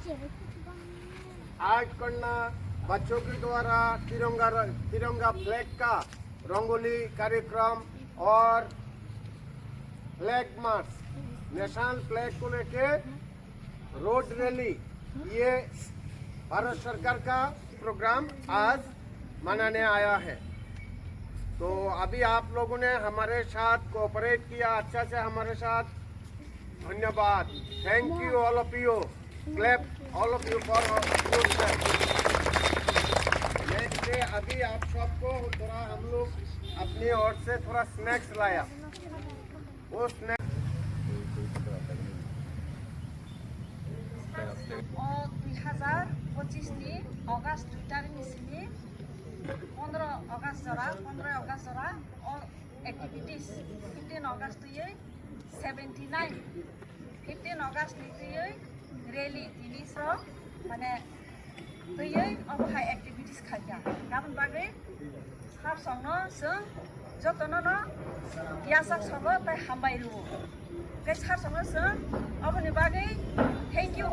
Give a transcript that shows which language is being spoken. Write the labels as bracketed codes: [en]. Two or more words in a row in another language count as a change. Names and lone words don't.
[hi] आर्ट करना, बच्चों के द्वारा तिरंगा फ्लैग का रंगोली कार्यक्रम और [en] flag march, national flag [hi] को लेके [en] road rally, [hi] ये भारत सरकार का प्रोग्राम आज मनाने आया है। तो अभी आप लोगों ने हमारे साथ कोऑपरेट किया अच्छा से हमारे साथ, धन्यवाद। [en] thank you all of you, clap all of you for next day. [hi] अभी आप सबको थोड़ा हम लोग अपनी ओर से थोड़ा स्नैक्स लाया, वो स्नैक्स [brx] 2025 अगस्त 2 तारिखनिसिम 15 अगस्त जरा 15 अगस्त जरा और एक्टिभिटीज 15 अगस्त ये 79 15 अगस्त ये रैली जिनिस माने ये अब [en] high activities [brx] खाया गाबोन बागै सार संनो जों जतन न यासा सब ताइ हामबायरु के सार संनो जों अबनि बागै